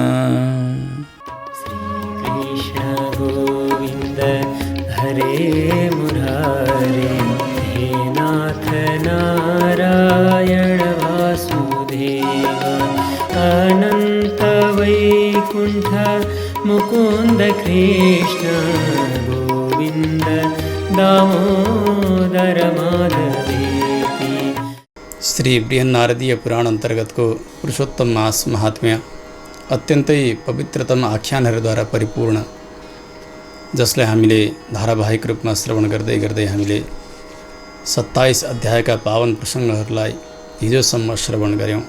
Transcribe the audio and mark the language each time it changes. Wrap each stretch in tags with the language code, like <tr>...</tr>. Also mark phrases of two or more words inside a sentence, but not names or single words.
<sa>श्रीकृष्ण गोविन्द हरे मुरारे हे नाथ नारायण वासुदेव अनन्त वैकुण्ठ मुकुन्द कृष्ण गोविन्द दामोदर माधवेति।</sa> <ne>श्री बृहन्नारदीय पुराण अन्तर्गतको पुरुषोत्तम मास महात्म्य अत्यन्तै पवित्रतम आख्यानहरूद्वारा परिपूर्ण, जसलाई हामीले धारावाहिक रूपमा श्रवण गर्दै गर्दै हामीले 27 अध्यायका पावन प्रसङ्गहरूलाई हिजोसम्म श्रवण गऱ्यौँ।</ne>